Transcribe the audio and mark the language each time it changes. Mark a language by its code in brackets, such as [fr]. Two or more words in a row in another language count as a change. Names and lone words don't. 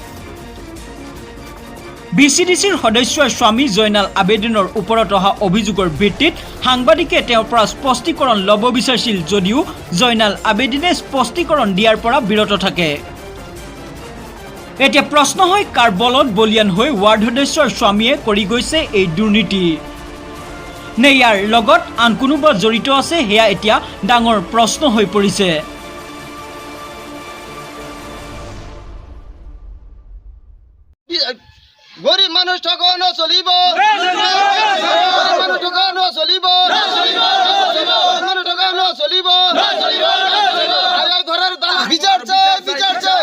[as] ভিচিডিসিৰ সদস্য স্বামী জয়নাল আবেদিনৰ ওপৰত অহা অভিযোগৰ ভিত্তিত সাংবাদিকে তেওঁৰ পৰা স্পষ্টীকৰণ ল'ব বিচাৰিছিল যদিও জয়নাল আবেদিনে স্পষ্টীকৰণ দিয়াৰ পৰা বিৰত থাকে এতিয়া প্ৰশ্ন হয় কাৰ বলত বলিয়ান হৈ ৱাৰ্ড সদস্যৰ স্বামীয়ে কৰি গৈছে এই দুৰ্নীতি নে ইয়াৰ লগত আন কোনোবা জড়িত আছে হেয়া এতিয়া ডাঙৰ প্ৰশ্ন হৈ পৰিছে [bn] গরিব মানুষ ঠকানো চলিব মানুষ ঠকানো চলিব মানুষ ঠকানো চলিব ঘরের বিচার চাই বিচার চাই